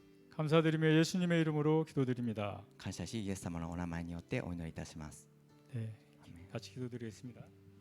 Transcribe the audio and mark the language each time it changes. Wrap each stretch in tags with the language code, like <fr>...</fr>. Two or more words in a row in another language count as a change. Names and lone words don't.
<ko>감사드리며 예수님의 이름으로 기도드립니다.</ko> <ja>感謝しイエス様のお名前によってお祈りいたします。</ja> <ko>네, 같이 기도드리겠습니다.</ko>